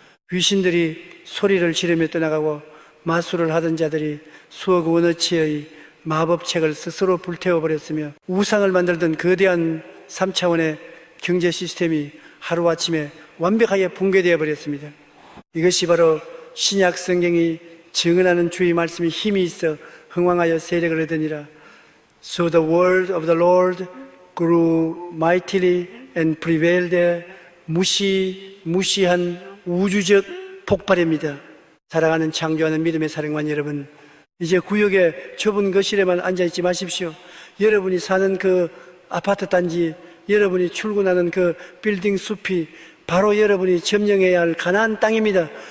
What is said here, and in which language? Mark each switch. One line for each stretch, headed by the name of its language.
Korean: 귀신들이 소리를 지르며 떠나가고 마술을 하던 자들이 수억 원어치의 마법책을 스스로 불태워 버렸으며 우상을 만들던 거대한 3차원의 경제 시스템이 하루아침에 완벽하게 붕괴되어 버렸습니다. 이것이 바로 신약 성경이 증언하는 주의 말씀이 힘이 있어 흥왕하여 세력을 얻으니라.
English: So the word of the Lord grew mightily and prevailed.
Korean: 무시한 우주적 폭발입니다. 사랑하는 창조하는 믿음의 사랑관 여러분, 이제 구역의 좁은 거실에만 앉아있지 마십시오. 여러분이 사는 그 아파트 단지, 여러분이 출근하는 그 빌딩 숲이 바로 여러분이 점령해야 할 가나안 땅입니다.